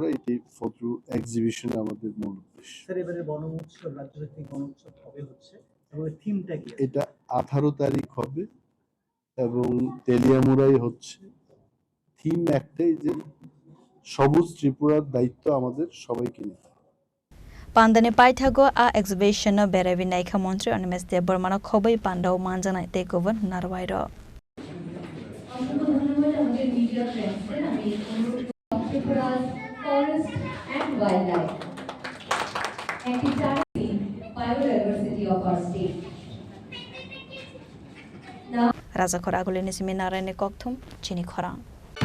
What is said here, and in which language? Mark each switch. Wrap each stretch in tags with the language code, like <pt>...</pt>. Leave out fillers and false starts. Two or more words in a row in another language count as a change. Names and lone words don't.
<bn>এটি</bn> <en>photo exhibition</en> <bn>আমাদের মূল উদ্দেশ্য। স্যার এবারে বন মহোৎসব রাজ্যভিত্তিক বন উৎসব কবে হচ্ছে এবং থিমটা কি? এটা 18 তারিখ হবে এবং তেলিয়ামুড়াই হচ্ছে। থিম একটাই যে সবুজ ত্রিপুরার দায়িত্ব আমাদের সবাইকে নিতে হবে।</bn> <trp>Pandani Paithago a exhibition no Berevi Naika Mantri Onimes Deborma no Khoboi Pandao Manjana takeover Narwairo.</trp> <en>Forest and wildlife and biodiversity of our state.</en> <trp>Raja Khoragulini Seminare Kokthum Chini Khorang.</trp>